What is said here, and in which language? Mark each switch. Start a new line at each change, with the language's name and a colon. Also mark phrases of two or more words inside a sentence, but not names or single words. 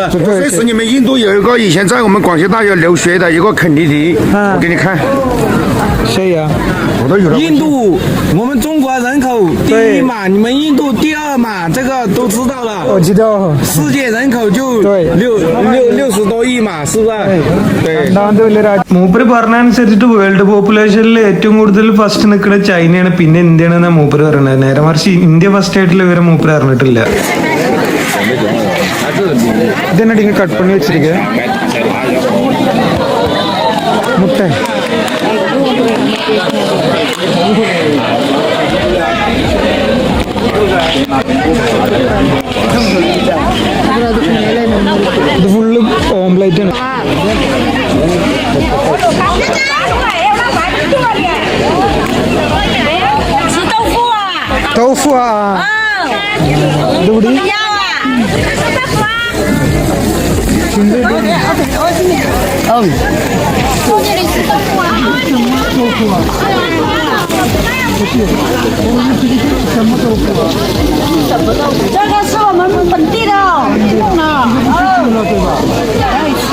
Chinese: 这是你们印度有一个以前在我们广西大学留学的一个肯尼迪，我给你看。谁呀？我都有了。印度，我们中国人口第一嘛，你们印度第二嘛，这个都知道了。我知道。世界人口就对 60多亿嘛，是不是？对。
Malayalam: മൂപ്പര് പറഞ്ഞനുസരിച്ചിട്ട്
English: world populationിൽ
Malayalam: ഏറ്റവും കൂടുതൽ ഫസ്റ്റ് നിൽക്കുന്ന ചൈനയാണ്, പിന്നെ ഇന്ത്യയാണ് മൂപ്പര് പറയുന്നത്. നേരെ മറിച്ച് ഇന്ത്യ ഫസ്റ്റ് ആയിട്ടുള്ള വിവരം മൂപ്പര് അറിഞ്ഞിട്ടില്ല. ഇതെന്നാടി ഇങ്ങനെ കട്ട് പണി വെച്ചിരിക്കുക മുട്ട. ഇത്
English: full omelette
Malayalam: ആണ്.
Chinese: 豆腐啊，对不对？这个是我们本地的，用的，可以吃。